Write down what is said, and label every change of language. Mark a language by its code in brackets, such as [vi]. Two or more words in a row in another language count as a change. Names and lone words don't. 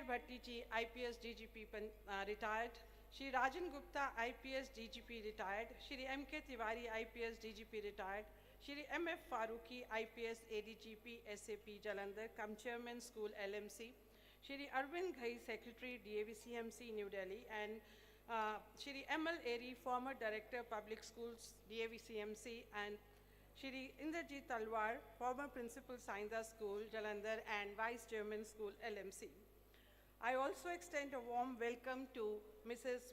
[en] Bhatti ji, IPS DGP retired, Shri Rajan Gupta, IPS DGP retired, Shri M.K. Tiwari, IPS DGP retired, Shri M.F. Farooqi, IPS ADGP SAP Jalandhar, cum Chairman School LMC, Shri Arvind Ghai, Secretary DAV CMC New Delhi, and Shri M.L. Airy, former Director Public Schools DAV CMC, and Shri Indrajit Talwar, former Principal Sainda School Jalandhar and Vice Chairman School LMC. I also extend a warm welcome to Mrs.